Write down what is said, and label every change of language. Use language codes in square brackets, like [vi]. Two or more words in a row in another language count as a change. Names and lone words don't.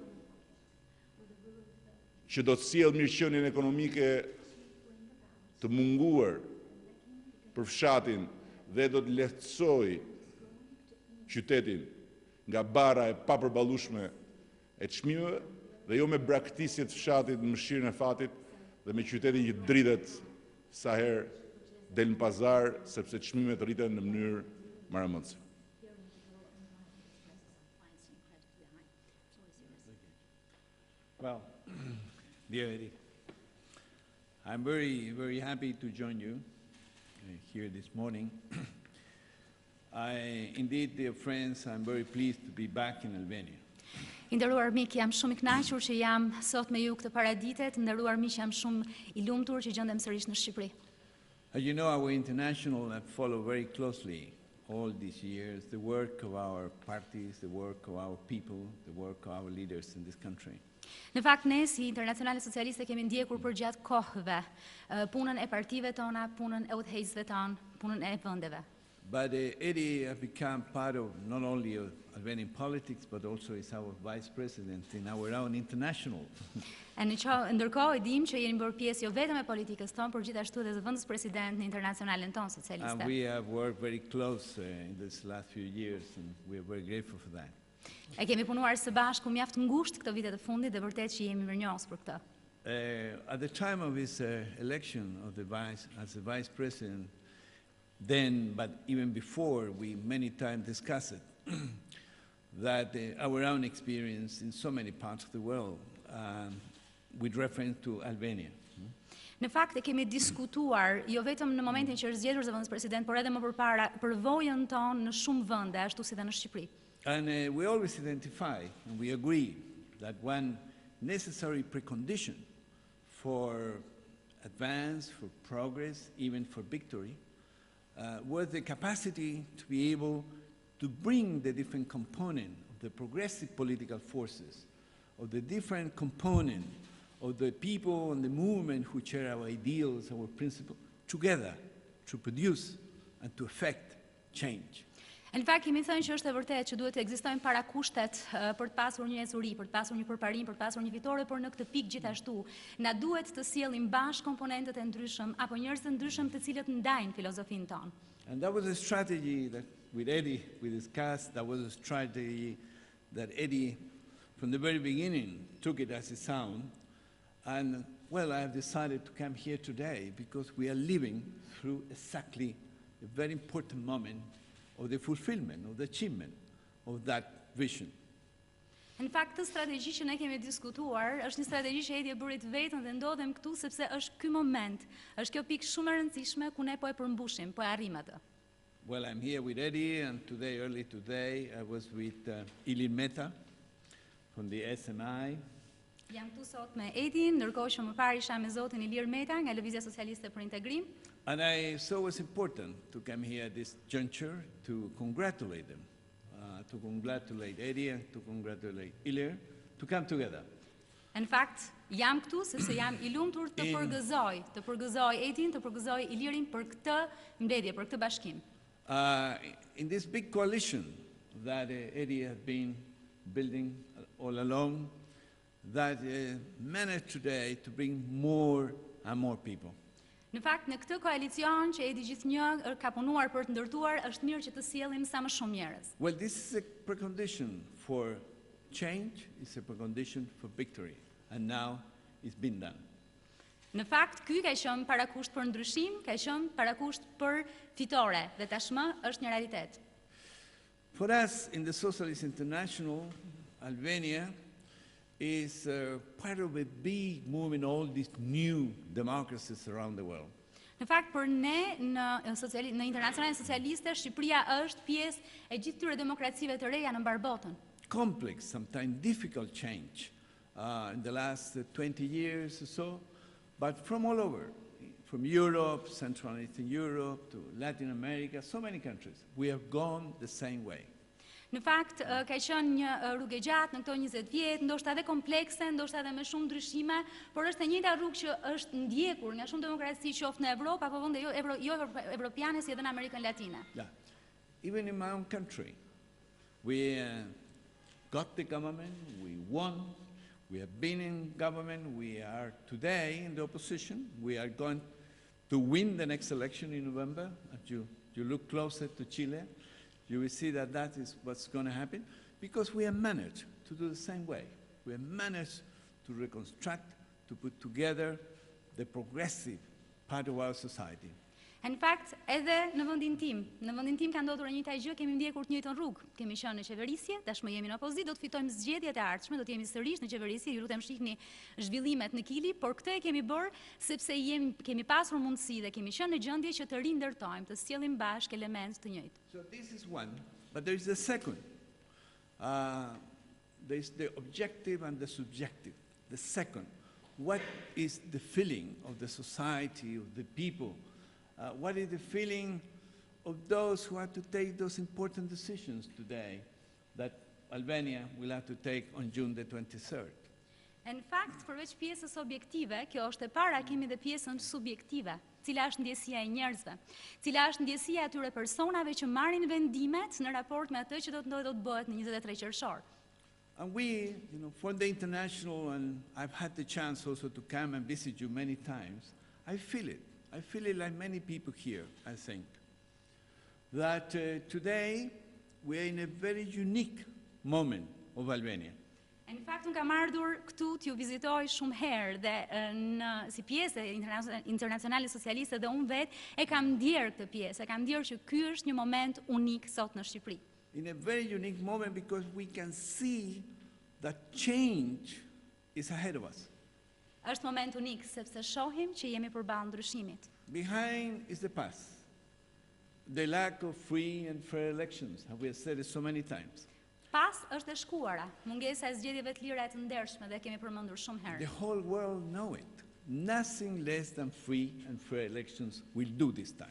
[sq] që do të sjellë mirëqenien ekonomike të munguar për fshatin dhe do të lehtësoj qytetin nga bara e papërballueshme e çmimeve dhe jo me braktisje të fshatit në mëshirën e fatit dhe me qytetin që dritet sa herë del në pazar sepse çmimet rriten në mënyrë maramëndse. [en] Well, dear Eddie, I'm very happy to join you here this morning. Indeed, dear friends, I'm very pleased to be back in Albania. [sq] I nderuar miq, jam shumë i kënaqur që jam sot me ju këtë paraditë, të nderuar miq, jam shumë i lumtur që gjendem sërish në Shqipëri. [en] As you know, our international have followed very closely all these years the work of our parties, the work of our people, the work of our leaders in this country. [sq] Në fakt, ne si Internacionales Socialiste kemi ndjekur për gjatë kohëve punën e partive tona, punën e udhëheqësve tanë, punën e vendeve. [en] But Eddie has become part of not only of Albanian politics, but also is our vice president in our own international. [sq] Ndërkohë, e dim që jeni bërë pjesë jo vetëm e politikës tonë, por gjithashtu edhe zëvendës president në Internacionalen tonë socialiste. [en] And we have worked very close in this last few years, and we are very grateful for that. [sq] E kemi punuar së bashku mjaft ngushtë këto vite të fundit dhe vërtet që jemi mirënjohës për këtë. [en] At the time of his election of as the vice president, then, but even before, we many times discussed it, that our own experience in so many parts of the world, with reference to Albania. [sq] Në fakt e kemi diskutuar jo vetëm në momentin që është zgjedhur zëvendës president, por edhe më përpara përvojën tonë në shumë vende, ashtu si dhe në Shqipëri. [en] And we always identify and we agree that one necessary precondition for advance, for progress, even for victory, was the capacity to be able to bring the different component of the progressive political forces, of the different component of the people and the movement who share our ideals, our principles, together to produce and to effect change. [sq] Në fakt, kemi thënë që është e vërtetë që duhet të ekzistojnë parakushtet për të pasur një ecuri, për të pasur një përparim, për të pasur një fitore, por në këtë pikë gjithashtu na duhet të sjellim bashkë komponentët e ndryshëm apo njerëz të ndryshëm të cilët ndajnë filozofinë tonë. [en] And that was a strategy that with Eddie we discussed. That was a strategy that Eddie from the very beginning took it as his own. And well, I have decided to come here today because we are living through exactly a very important moment of the fulfillment, of the achievement of that vision. [sq] Në fakt, këtë strategji që ne kemi diskutuar, është një strategji që Edi e bërit vetën dhe ndodhem këtu sepse është ky moment, është kjo pikë shumë e rëndësishme ku ne po e përmbushim, po e arrim atë. [en] Well, I'm here with Eddie, and today, early today, I was with Ilin Meta from the SMI. [sq] Jam këtu sot me Edin, ndërkohë që më parë isha me zotin Ilir Meta nga Lëvizja Socialiste për Integrim. [en] And I saw it was important to come here at this juncture to congratulate them, to congratulate Eddie and to congratulate Ilir, to come together. [sq] Në fakt, jam këtu sepse jam i lumtur të përgëzoj Edin, të përgëzoj Ilirin për këtë mbledhje, për këtë bashkim. [en] In this big coalition that Eddie has been building all along that managed today to bring more and more people. [sq] Në fakt, në këtë koalicion që e di gjithnjë ka punuar për të ndërtuar, është mirë që të sjellim sa më shumë njerëz. [en] Well, this is a precondition for change, it's a precondition for victory, and now it's been done. [sq] Në fakt, ky ka qenë parakusht për ndryshim, ka qenë parakusht për fitore, dhe tashmë është një realitet. [en] For us in the Socialist International, Albania is part of a big movement, all these new democracies around the world. [sq] Në fakt, për ne në Internacionales Socialiste, Shqipëria është pjesë e gjithë këtyre demokracive të reja në mbar botën. [en] Complex, sometimes difficult change in the last 20 years or so, but from all over, from Europe, Central and Eastern Europe, to Latin America, so many countries, we have gone the same way. [sq] Në fakt, ka qenë një rrugë e gjatë në këto 20 vjet, ndoshta edhe komplekse, ndoshta edhe me shumë ndryshime, por është e njëjta rrugë që është ndjekur nga shumë demokraci qoftë në Evropë apo vende jo evropiane si edhe në Amerikën Latine. [en] Yeah. Even in my own country, we got the government, we won, we have been in government, we are today in the opposition, we are going to win the next election in November. As you look closer to Chile, you will see that that is what's going to happen, because we have managed to do the same way. We have managed to reconstruct, to put together the progressive part of our society. [sq] Në fakt, edhe në vendin tim ka ndodhur e njëjta gjë, kemi ndjekur të njëjtën rrugë. Kemi qenë në qeverisje, tashmë jemi në opozitë, do të fitojmë zgjedhjet e ardhshme, do të jemi sërish në qeverisje, ju lutem shihni zhvillimet në Kili, por këtë e kemi bërë sepse kemi pasur mundësi dhe kemi qenë në gjendje që të rindërtojmë, të sjellim bashkë elementë të njëjtë. [en] So this is one, but there is the second. There is the objective and the subjective. The second, what is the feeling of the society, of the people? What is the feeling of those who have to take those important decisions today that Albania will have to take on June the 23rd? [sq] Në fakt, përveç pjesës objektive, kjo është e para, kemi dhe pjesën subjektive, cila është ndjesia e njerëzve, cila është ndjesia e atyre personave që marrin vendimet në raport me atë që do të bëhet në 23 qershor. [en] And we, for the international, and I've had the chance also to come and visit you many times, I feel it. I feel it like many people here, I think, that today we are in a very unique moment of Albania. [sq] Në fakt, unë kam ardhur këtu t'ju vizitoj shumë herë dhe si pjesë e Internacionales Socialiste dhe unë vetë e kam ndjerë këtë pjesë, e kam ndjerë që ky është një moment unik sot në Shqipëri. [en] In a very unique moment because we can see that change is ahead of us. [sq] Është moment unik sepse shohim që jemi përballë ndryshimit. [en] Behind is the past, the lack of free and fair elections, and we have said it so many times. [sq] Pas është e shkuara, mungesa e zgjedhjeve të lira e të ndershme dhe kemi përmendur shumë herë. [en] The whole world know it. Nothing less than free and fair elections will do this time.